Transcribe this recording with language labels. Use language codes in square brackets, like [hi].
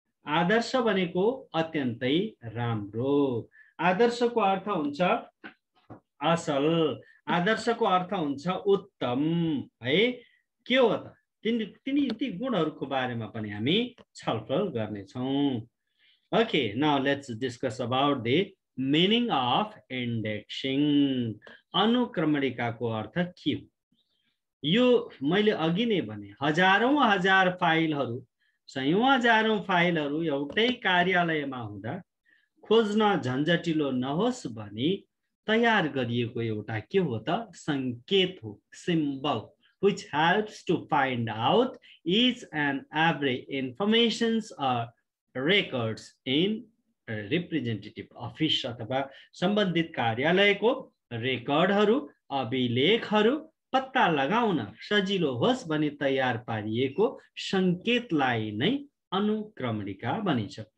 [ne] आदर्श भनेको अत्यन्तै राम्रो। आदर्शको अर्थ हुन्छ असल, आदर्शको अर्थ हुन्छ उत्तम, है। के हो त ती गुणहरूको बारेमा पनि हामी छलफल गर्नेछौँ। [en] Okay, now let's discuss about the meaning of indexing. [ne] अनुक्रमणिकाको अर्थ के हो? यो मैले अघि नै भने, हजारौं हजार फाइलहरू, सयौं हजारौं फाइलहरू एउटै कार्यालयमा हुँदा खोज्न झन्झटिलो नहोस् भनी तयार गरिएको एउटा के हो त संकेत हो, [en] symbol, which helps to find out each and every informations or records in representative office [ne] अथवा सम्बन्धित कार्यालयको रेकर्डहरू, अभिलेखहरू पत्ता लगाउन सजिलो होस् भनी तयार पारिएको संकेतलाई नै अनुक्रमणिका भनिन्छ।